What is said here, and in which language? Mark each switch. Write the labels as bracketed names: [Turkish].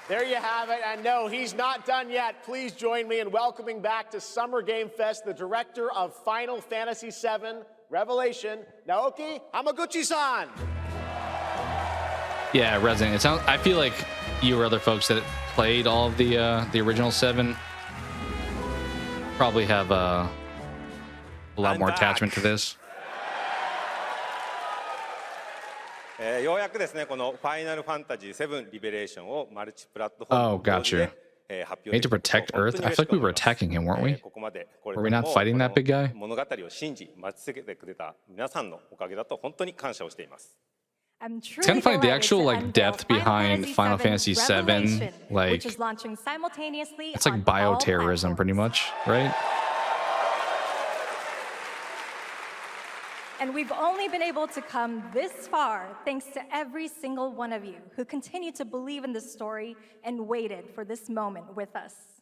[English] There you have it. And no, he's not done yet. Please join me in welcoming back to Summer Game Fest the director of Final Fantasy VII Revelation, Naoki Hamaguchi-san. Yeah, Resident. It sounds. I feel like you or other folks that played all of the original 7 probably have a lot more attachment to this. [Japanese] ようやくですね、このファイナルファンタジー7リベレーションをマルチプラットフォーム [English] Oh, gotcha. Made to protect Earth. I feel like we were attacking him, weren't we? Were we not fighting that big guy? [Japanese] 物語を信じ待ち続けてくれた皆さんのおかげだと本当に感謝をしています。 [English] It's kind of funny the actual like depth behind Final Fantasy VII, like which is launching simultaneously. it's like bioterrorism, pretty much, right? And we've only been able to come this far thanks to every single one of you who continue to believe in this story and waited for this moment with us.